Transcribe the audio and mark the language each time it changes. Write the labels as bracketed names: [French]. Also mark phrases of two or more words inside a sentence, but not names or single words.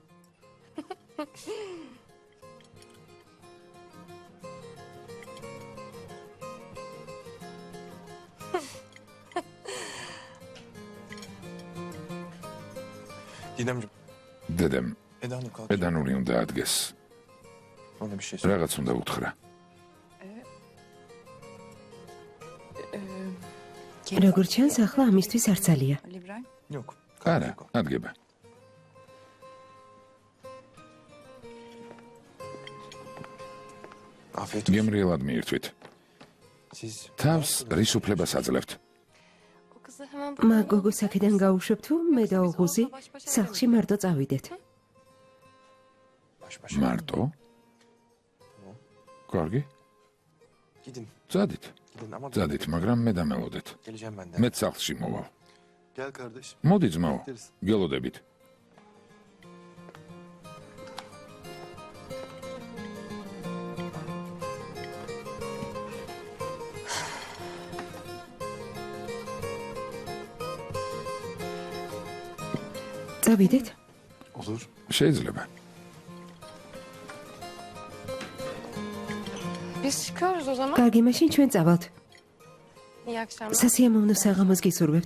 [Georgian] Didemciğim, დედამ, [Turkish] Eda Hanım kalk. [Georgian] ედანური უნდა ადგეს. [Turkish] Ona bir şey söyle. [Georgian] რაღაც უნდა უთხრა. როგორც ჩანს, ახლა ამისთვის არ ძალია. Yok. არა, ადგება. [Turkish] Afiyet olsun. [Georgian] გემრიელად მიირთვით. Siz თავს რის უფლებას აძლევთ? მაგ გოგოს აქედან გაუშვებ თუ მე და ოღუზი სახლში მარტო წავიდეთ. [Turkish] baş başa [Georgian] მარტო? კარგი, gidin. წადით. [Turkish] Gidin ama [Georgian] წადით, მაგრამ მე დამელოდეთ. [Turkish] geleceğim ben de. [Georgian] მე სახლში მოვალ. [Turkish] Gel kardeş. [Georgian] მოდი ძმაო, გელოდებით. წავიდეთ? Olur. შეიძლება. [Turkish] Biz çıkıyoruz o zaman. [Georgian] კარგი, მაშინ ჩვენ წავალთ. [Turkish] İyi akşamlar. [Georgian] სასიამოვნო საღამოს გისურვებთ.